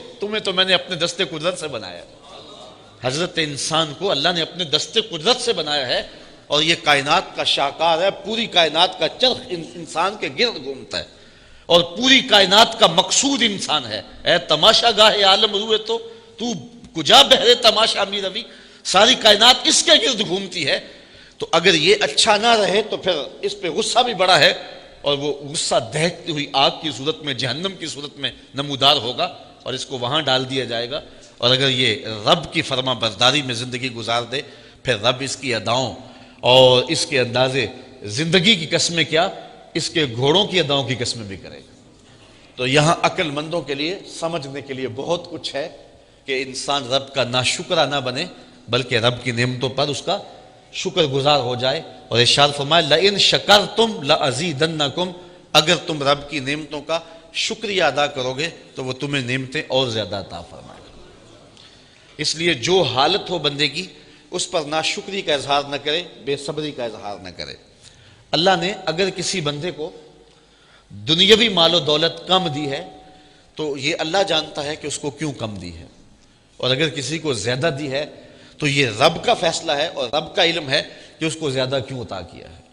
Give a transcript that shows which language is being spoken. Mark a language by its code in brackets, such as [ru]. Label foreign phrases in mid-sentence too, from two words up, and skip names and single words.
[ur] تمہیں تو میں نے اپنے دستے قدرت سے بنایا۔ حضرت انسان کو اللہ نے اپنے دستے قدرت سے بنایا ہے، اور یہ کائنات کا شاہکار ہے، پوری کائنات کا چرخ انسان کے گرد گھومتا ہے، اور پوری کائنات کا مقصود انسان ہے۔ [fa] اے تماشا گاہ عالم روئے تو کجا بہرے تماشا می روی، [ur] ساری کائنات اس کے گرد گھومتی ہے۔ تو اگر یہ اچھا نہ رہے تو پھر اس پہ غصہ بھی بڑا ہے، اور وہ غصہ دہتی ہوئی آگ کی صورت میں، جہنم کی صورت میں نمودار ہوگا، اور اس کو وہاں ڈال دیا جائے گا۔ اور اگر یہ رب کی فرما برداری میں زندگی گزار دے، پھر رب اس کی اداؤں اور اس کے اندازے زندگی کی قسمیں کیا، اس کے گھوڑوں کی اداؤں کی قسمیں بھی کرے گا۔ تو یہاں عقل مندوں کے لیے سمجھنے کے لیے بہت کچھ ہے کہ انسان رب کا ناشکرہ نہ بنے، بلکہ رب کی نعمتوں پر اس کا شکر گزار ہو جائے۔ اور ارشاد فرمائے [ar] لَإِن شَكَرْتُمْ لَأَزِيدَنَّكُمْ، [ur] اگر تم رب کی نعمتوں کا شکریہ ادا کرو گے تو وہ تمہیں نعمتیں اور زیادہ عطا فرمائے گا۔ اس لیے جو حالت ہو بندے کی، اس پر ناشکری کا اظہار نہ کرے، بے صبری کا اظہار نہ کرے۔ اللہ نے اگر کسی بندے کو دنیاوی مال و دولت کم دی ہے تو یہ اللہ جانتا ہے کہ اس کو کیوں کم دی ہے، اور اگر کسی کو زیادہ دی ہے تو یہ رب کا فیصلہ ہے اور رب کا علم ہے کہ اس کو زیادہ کیوں عطا کیا ہے۔